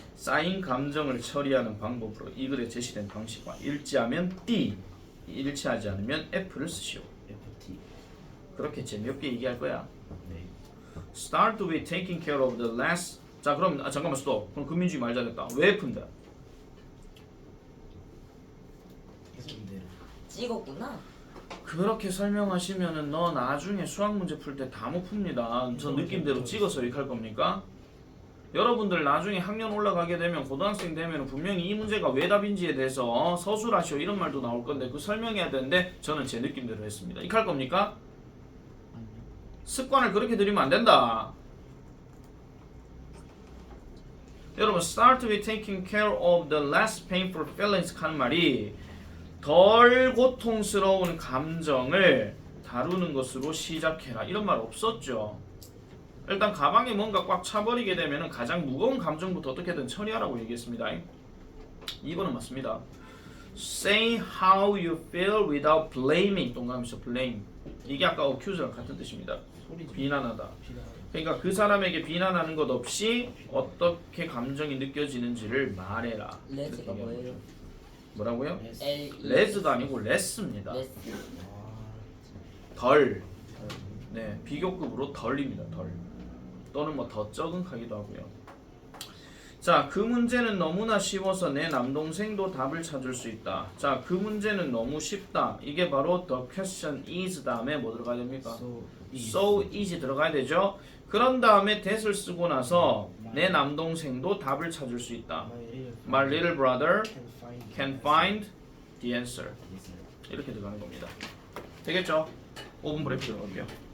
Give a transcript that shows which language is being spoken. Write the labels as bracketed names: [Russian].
[Korean] 쌓인 감정을 처리하는 방법으로 이 글에 제시된 방식과 일치하면 D, 일치하지 않으면 F를 쓰시오. FT. 그렇게 재미없게 얘기할 거야. 네. [English] Start with taking care of the last. [Korean] 자, 그럼 잠깐만 스톱. 그럼 금민주의 말 잘했다. 왜 F인데? 해석대로. 찍었구나. 그렇게 설명하시면은 너 나중에 수학 문제 풀 때 다 못 풉니다. 저 느낌대로 찍어서 이렇게 할 겁니까? 여러분들 나중에 학년 올라가게 되면 고등학생 되면 분명히 이 문제가 왜 답인지에 대해서 서술하시오 이런 말도 나올 건데 그 설명해야 되는데 저는 제 느낌대로 했습니다. 이렇게 할 겁니까? 습관을 그렇게 들이면 안 된다. 여러분 [English] start with taking care of the less painful feelings [Korean] 하는 말이 덜 고통스러운 감정을 다루는 것으로 시작해라 이런 말 없었죠. 일단 가방에 뭔가 꽉 차버리게 되면 가장 무거운 감정부터 어떻게든 처리하라고 얘기했습니다. 2번은 맞습니다. [English] Say how you feel without blaming. [Korean] 동그라미에서 blame. 이게 아까 accuse랑 같은 뜻입니다. 소리 좀 비난하다. 비난하다. 그러니까 그 사람에게 비난하는 것 없이 어떻게 감정이 느껴지는지를 말해라. 레스가 이렇게 얘기하는 뭐예요? 거죠. 뭐라고요? L 레스가 아니고 레스입니다. 레스. 덜. 네, 비교급으로 덜입니다. 덜. 또는 뭐 더 적응하기도 하고요. 자, 그 문제는 너무나 쉬워서 내 남동생도 답을 찾을 수 있다. 자, 그 문제는 너무 쉽다. 이게 바로 [English] the question is [Korean] 다음에 뭐 들어가야 됩니까? [English] So easy [Korean] 들어가야 되죠. 그런 다음에 that을 쓰고 나서 내 남동생도 답을 찾을 수 있다. [English] My little brother can find the answer. [Korean] 이렇게 들어가는 겁니다. 되겠죠? 5분 브레이크 들어갈게요.